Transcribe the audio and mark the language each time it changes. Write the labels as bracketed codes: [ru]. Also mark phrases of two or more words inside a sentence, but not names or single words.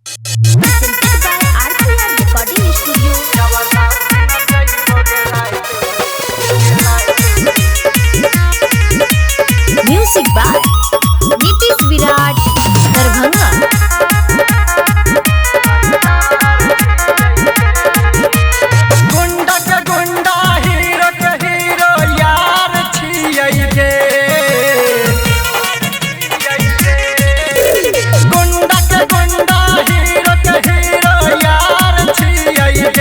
[en] presented by RPR Recording Studio. Music by Nitish Virat, Darbhanga. [mai] गुंडा के गुंडा हीरो के हीरो यार छियै गे। गुंडा के गुंडा हीरो के हीरो यार छियै गे।